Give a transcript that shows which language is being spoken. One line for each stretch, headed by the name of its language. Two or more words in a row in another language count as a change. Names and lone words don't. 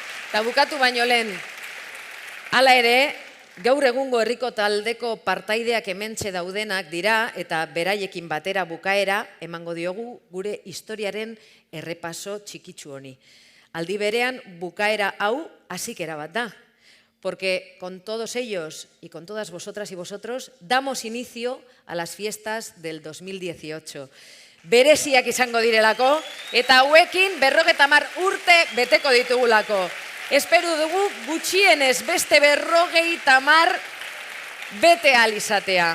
Basque: Eta bukatu baino lehen, hala ere, gaur egungo herriko taldeko partaideak hementxe daudenak dira eta beraiekin batera bukaera emango diogu gure historiaren errepaso txikitsu honi. Aldi berean, bukaera hau hasikera bat da,
Spanish: porque con todos ellos y con todas vosotras y vosotros damos inicio a las fiestas del 2018.
Basque: Bereziak izango direlako, eta hauekin 50 urte beteko ditugulako. Espero dugu gutxienez beste 50 bete ahal izatea.